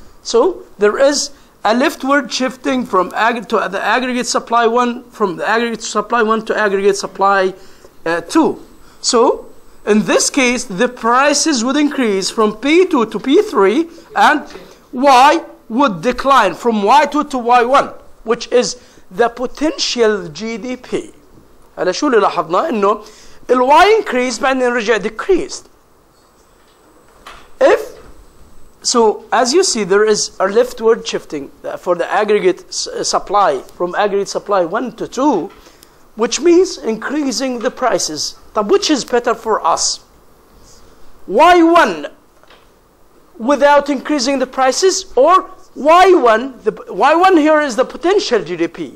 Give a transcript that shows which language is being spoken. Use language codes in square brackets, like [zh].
[en] So there is a leftward shifting from to the aggregate supply 1, from the aggregate supply 1 to aggregate supply 2. So in this case, the prices would increase from P2 to P3 and Y would decline from Y2 to Y1, which is the potential GDP. [ar] هلا شو اللي لاحظناه انه الواي increased بعدين رجع decreased. [en] So as you see, there is a leftward shifting for the aggregate supply from aggregate supply 1 to 2, which means increasing the prices. طب which is better for us? Y1 without increasing the prices, or Y1, the Y1 here is the potential GDP.